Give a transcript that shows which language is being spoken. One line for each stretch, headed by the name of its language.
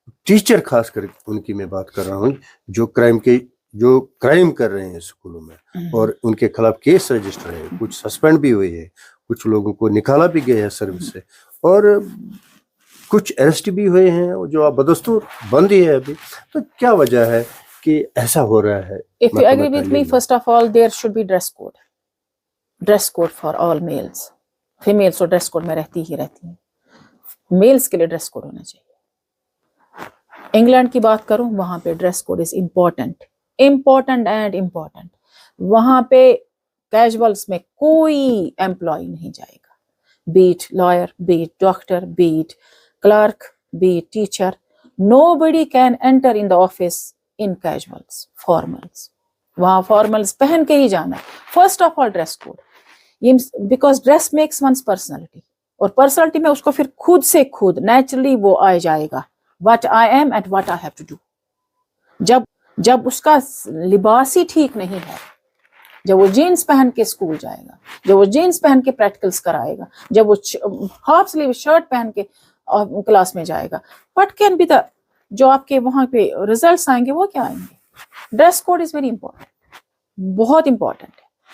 Urdu: Teacher خاص کر ان کی میں بات کر رہا ہوں جو کرائم کر رہے ہیں اسکولوں میں، اور ان کے خلاف کیس رجسٹر ہے، کچھ سسپینڈ بھی ہوئی ہے، کچھ لوگوں کو نکالا بھی گیا ہے سروس سے، اور کچھ اریسٹ بھی ہوئے ہیں جو آپ بدستور بند ہی ہے ابھی. تو کیا وجہ ہے کہ ایسا ہو رہا ہے؟
English: If you agree with me, first of all, there should be dress code. Dress code for all males.
Urdu: Females تو ڈریس کوڈ میں رہتی ہیں. میلز کے لیے ڈریس کوڈ ہونا چاہیے. انگلینڈ کی بات کروں، وہاں پہ
English: Dress code is important and important.
Urdu: وہاں پہ کیجولس میں کوئی امپلائی نہیں جائے گا،
English: Be it lawyer, be it doctor, be it clerk, be it teacher. Nobody can enter in the office in casuals, formals.
Urdu: وہاں فارملز پہن کے ہی جانا ہے.
English: first of all dress code, because dress makes one's personality,
Urdu: اور پرسنالٹی میں اس کو پھر خود سے خود نیچرلی وہ آ جائے گا
English: what I am and what I have to do.
Urdu: جب اس کا لباس ہی ٹھیک نہیں ہے، جب وہ جینز پہن کے اسکول جائے گا، جب وہ جینز پہن کے پریکٹیکلس کرائے گا، جب وہ ہاف سلیو شرٹ پہن کے کلاس میں جائے گا،
English: what can be the
Urdu: جو آپ کے وہاں پہ ریزلٹس آئیں گے وہ کیا آئیں گے؟
English: dress code is very important,
Urdu: بہت امپورٹنٹ ہے.